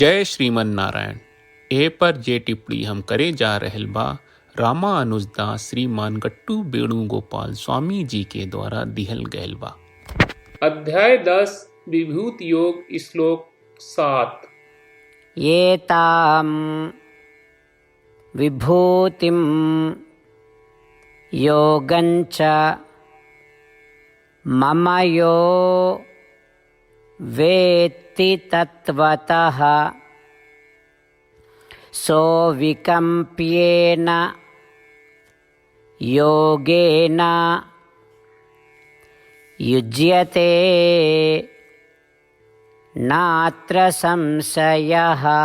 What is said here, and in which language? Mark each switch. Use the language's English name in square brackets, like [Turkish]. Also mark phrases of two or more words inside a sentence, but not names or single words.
[Bhojpuri] जय श्रीमन नारायण। ए पर जे टिप्पणी हम करे जा रहल बा रामानुजदास श्रीमान गट्टू वेणुगोपाल स्वामी जी के द्वारा दिहल गयल बा। अध्याय 10 विभूति योग श्लोक 7। [Sanskrit] एतां विभूतिं योगञ्च मम यो वेत्ति तत्त्वतः सोऽविकम्प्येन योगेन युज्यते नात्र संशयः।